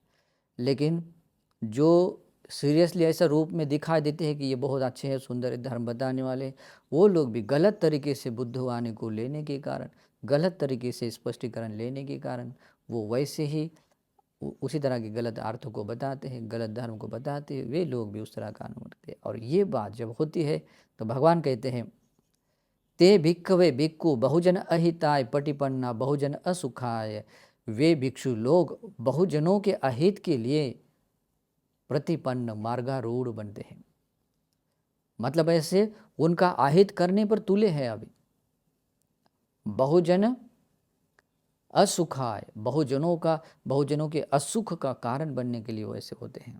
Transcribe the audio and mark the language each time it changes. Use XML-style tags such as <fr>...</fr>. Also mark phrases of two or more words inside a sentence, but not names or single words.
<hi>लेकिन जो सीरियसली ऐसा रूप में दिखाई देते हैं कि ये बहुत अच्छे हैं, सुंदर धर्म बताने वाले, वो लोग भी गलत तरीके से बुद्धवाणी को लेने के कारण, गलत तरीके से स्पष्टीकरण लेने के कारण वो वैसे ही उसी तरह के गलत अर्थों को बताते हैं, गलत धर्म को बताते हैं, वे लोग भी उस तरह का अनुमति करते हैं। और ये बात जब होती है तो भगवान कहते हैं</hi> <pi>ते भिक्खवे भिक्खु बहुजन अहिताय पटिपन्ना बहुजन असुखाय,</pi> <hi>वे भिक्षु लोग बहुजनों के अहित के लिए प्रतिपन्न मार्गारूढ़ बनते हैं। मतलब ऐसे उनका अहित करने पर तुले हैं। अभी</hi> <pi>बहुजन असुखाय,</pi> <hi>बहुजनों के असुख का कारण बनने के लिए वैसे होते हैं।</hi>